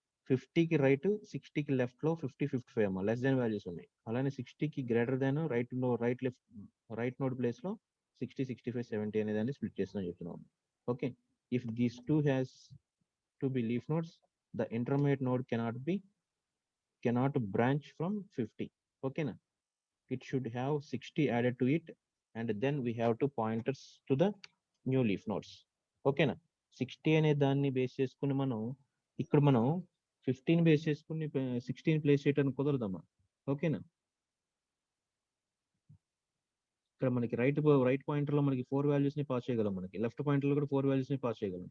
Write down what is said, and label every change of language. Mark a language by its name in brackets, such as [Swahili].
[Telugu] 50కి right, 60కి లెఫ్ట్లో 50, 55 అమ్మా less than values ఉన్నాయి. అలానే 60కి గ్రేటర్ దాన్ రైట్ నోడ్ ప్లేస్లో 60, 65, 70 అనే దాన్ని స్ప్లిట్ చేస్తున్నాం చెప్తున్నాం. [English] Okay, if these two has to be leaf nodes the intermediate node cannot branch from 50. ఓకేనా, it should have 60 added to it and then we have to pointers to the new leaf nodes. [Telugu] ఓకేనా, 60 అనే దాన్ని base చేసుకుని ఇక్కడ మనం 15 base చేసుకుని 16 place చేయడానికి కుదరదమ్మా. ఓకేనా, ఇక్కడ మనకి రైట్ పాయింటర్ లో మనకి 4 వాల్యూస్ ని పాస్ చేయగలం, మనకి లెఫ్ట్ పాయింటర్ లో కూడా 4 వాల్యూస్ ని పాస్ చేయగలం.